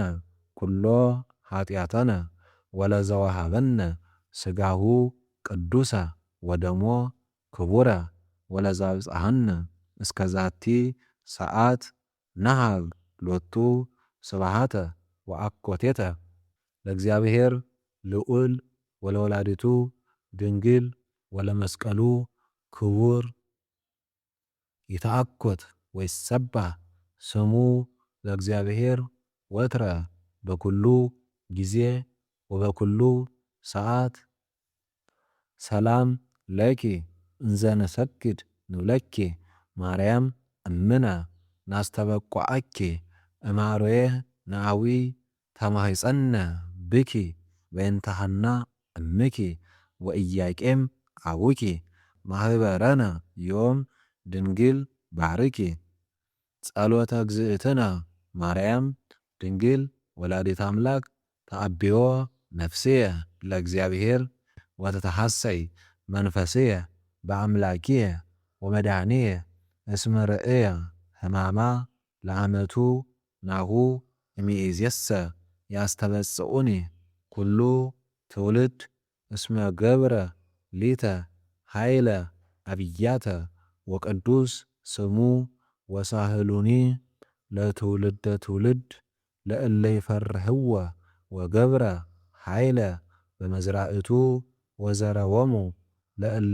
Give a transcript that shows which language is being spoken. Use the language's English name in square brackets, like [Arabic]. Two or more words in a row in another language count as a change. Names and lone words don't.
[Geez] ኩሎ ኃጢአተነ ወለዘወሃበነ ሥጋሁ ቅዱሰ ወደሞ ክቡረ ወለዛብጽሐነ እስከ ዛቲ ሰዓት ነሃብ ሎቱ ስብሐተ ወአኮቴተ። ለእግዚአብሔር ልዑል ወለወላዲቱ ድንግል ወለመስቀሉ ክቡር ይትአኮት ወይሰባህ ስሙ ለእግዚአብሔር ወትረ በኩሉ ጊዜ ወበኩሉ ሰዓት። ሰላም ለኪ እንዘ ንሰግድ ንብለኪ ማርያም እምነ ናስተበቋዐኪ። እማሮየ ነአዊ ተማሂፀነ ብኪ በእንተ ሐና እምኪ ወኢያቄም አቡኪ። ማህበረነ ዮም ድንግል ባርኪ። ጸሎተ እግዝእትነ ማርያም ድንግል ወላዲተ አምላክ ተአብዮ ነፍስየ ለእግዚአብሔር ወተተሐሰይ መንፈስየ በአምላኪየ ወመድኃኒየ እስመ ርእየ ሕማማ ለዓመቱ ናሁ እምይእዜሰ ያስተበጽኡኒ ኩሉ ትውልድ እስመ ገብረ ሊተ ኃይለ አብያተ ወቅዱስ ስሙ ወሳህሉኒ ለትውልደ ትውልድ ለእለ ይፈርህዎ ወገብረ ኃይለ በመዝራእቱ ወዘረዎሙ ለእለ